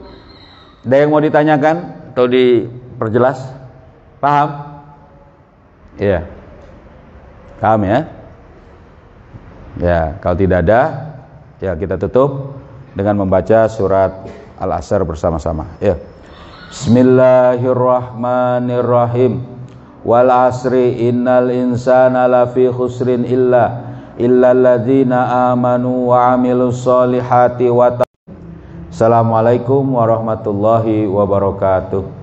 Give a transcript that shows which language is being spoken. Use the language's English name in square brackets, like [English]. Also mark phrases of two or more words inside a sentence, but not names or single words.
[Indonesian] Ada yang mau ditanyakan atau diperjelas? Paham? Iya. Paham ya? Ya, kalau tidak ada, ya kita tutup dengan membaca surat Al-Asr bersama-sama. Ya. [Arabic] بسم الله الرحمن الرحيم. والعصر إن الإنسان لفي خسر إلا الذين آمنوا وعملوا الصالحات والسلام عليكم ورحمة الله وبركاته.